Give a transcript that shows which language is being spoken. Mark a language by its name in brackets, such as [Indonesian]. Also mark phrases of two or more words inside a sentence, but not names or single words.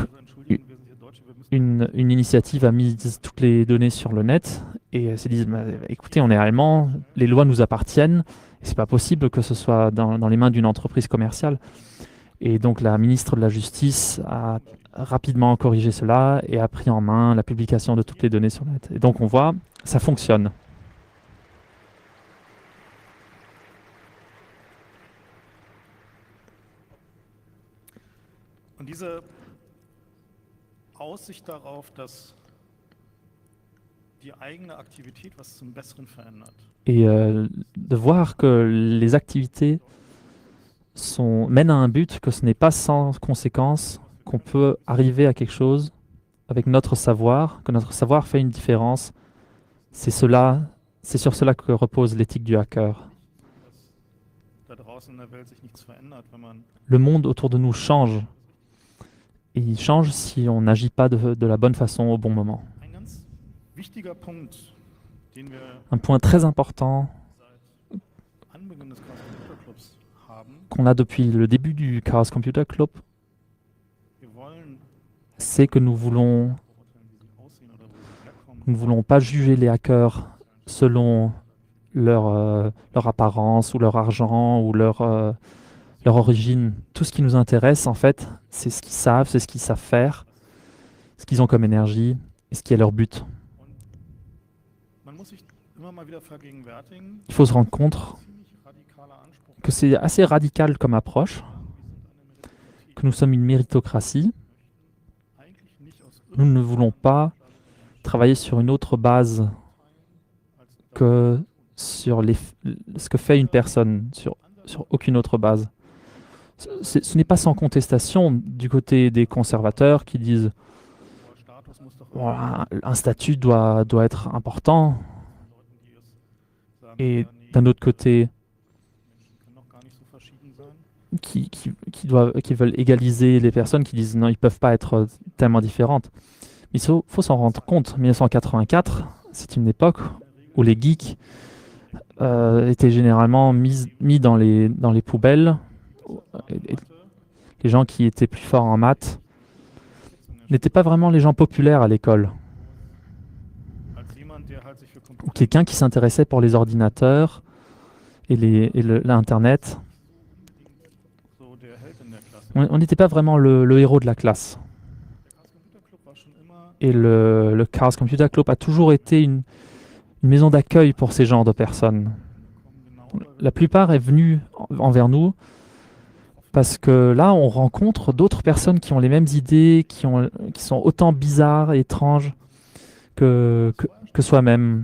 [French] Donc, une initiative a mis toutes les données sur le net et se disent bah, écoutez, on est allemand, les lois nous appartiennent, et c'est pas possible que ce soit dans les mains d'une entreprise commerciale. Et donc la ministre de la Justice a rapidement corrigé cela et a pris en main la publication de toutes les données sur le net. Et donc on voit, ça fonctionne. [German] Und diese Aussicht darauf, dass die eigene Aktivität was zum Besseren verändert. [French] Et de voir que les activités mènent à un but, que ce n'est pas sans conséquence, qu'on peut arriver à quelque chose avec notre savoir, que notre savoir fait une différence. C'est sur cela que repose l'éthique du hacker. [German] Da draußen in der Welt sich nichts verändert, wenn man [French] Le monde autour de nous change. Et il change si on n'agit pas de la bonne façon au bon moment. [German] ein ganz wichtiger Punkt, den wir [French] Un point très important [German] seit Anbeginn des Chaos Computer Clubs haben. [French] qu'on a depuis le début du Chaos Computer Club, [German] Wir wollen [French] c'est que nous voulons [German] beurteilen, wie sie aussehen oder wo sie herkommen. [French] Nous ne voulons pas juger les hackers selon leur apparence ou leur argent ou leur origine. Tout ce qui nous intéresse, en fait, c'est ce qu'ils savent, c'est ce qu'ils savent faire, ce qu'ils ont comme énergie et ce qui est leur but. [German] Man muss sich immer mal wieder vergegenwärtigen, [French] Il faut se rendre compte [German] ziemlich radikaler Anspruch. [French] que c'est assez radical comme approche, que nous sommes une méritocratie. [German] Eigentlich nicht aus [French] Nous ne voulons pas travailler sur une autre base que sur ce que fait une personne, sur aucune autre base. Ce n'est pas sans contestation du côté des conservateurs qui disent [German] hoher Status muss doch [French] voilà, un statut doit être important. [German] Leuten, die es sagen, [French] Et [German] ja, nee, [French] d'un autre côté, [German] Menschen können doch gar nicht so verschieden sein. [French] qui veulent égaliser les personnes, qui disent non, ils ne peuvent pas être tellement différentes. Mais il faut s'en rendre compte, 1984, c'est une époque où les geeks étaient généralement mis dans les poubelles. Et les gens qui étaient plus forts en maths n'étaient pas vraiment les gens populaires à l'école. [German] Als jemand, der halt sich für [French] Ou [German] Computer [French] quelqu'un qui s'intéressait pour les ordinateurs et l'Internet. [German] so der Held in der Klasse. [French] On n'était pas vraiment le héros de la classe. [German] Der Chaos Computer Club war schon immer [French] Et le Chaos Computer Club a toujours été une maison d'accueil pour ces genres de personnes. [German] genau [French] La plupart est venue envers nous parce que là, on rencontre d'autres personnes qui ont les mêmes idées, qui sont autant bizarres et étranges que soi-même.